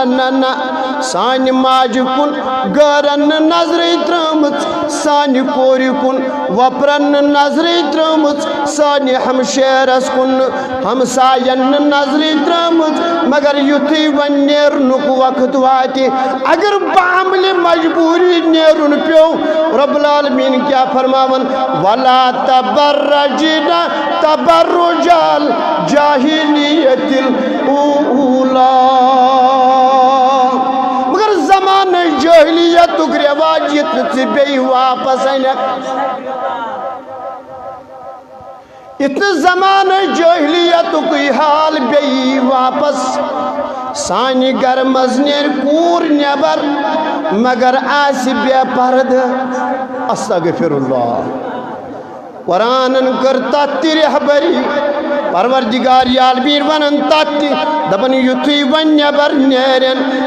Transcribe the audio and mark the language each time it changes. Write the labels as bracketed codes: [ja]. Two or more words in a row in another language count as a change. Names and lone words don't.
[ks] نہ نہ سانہِ ماجہِ کُن گٲرن نہٕ نظرٕے ترٲمٕژ سانہِ کورِ کُن وۄپرن نہٕ نظرٕے ترٲمٕژ سانہِ ہمشیرس کُن نہٕ ہمساین نہٕ نظرٕے ترٲمٕژ مگر یُتھُے وۄنۍ نیرنُک وقت واتہِ اگر بعملہِ مجبوٗری نیرُن پیوٚو [ar] رۄب العالمیٖن [ks] کیٛاہ فرماوان [ar] ولا تبرجنا تبرج الجاہلیۃ الاولیٰ [ks] مگر زمانہ جاہلیتُک رواج یِتھ نہٕ ژٕ بیٚیہِ واپس انکھ یِتھ نہٕ زمانہ جاہلیتُکُے حال بیٚیہِ واپس سانہِ گرٕ منٛز نیرِ کوٗر نٮ۪بر مگر آسہِ بے پردٕ [ar] استغفر اللہ [ks] قرآنن کٔر تتھ تہِ رہبری پروردگار عالمیٖن ونان تتھ تہِ دپان یُتھُے وۄنۍ نٮ۪بر نیرن